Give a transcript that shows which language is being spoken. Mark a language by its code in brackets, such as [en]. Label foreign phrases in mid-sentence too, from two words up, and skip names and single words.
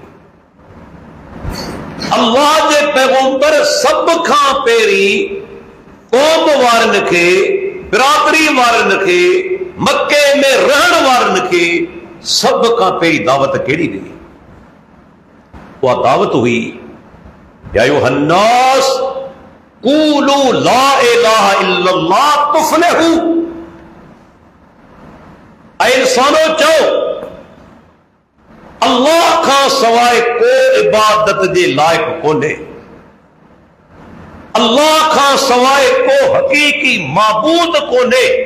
[sd] अल्लाह जे पैगंबर सभ खां पहिरीं क़ौम वारनि खे, बिरादरी वारनि खे, मके में रहण वारनि खे सभ खां पहिरीं दावत कहिड़ी ॾिनी? उहा दावत हुई, [ar] يا أيها الناس قولوا لا إله إلا الله تفلحوا. [sd] ऐं इंसानो चओ, अल्लाह खां सवाइ को इबादत जे लाइक़ कोन्हे, अल्लाह खां सवाइ को हक़ीक़ी माबूद कोन्हे.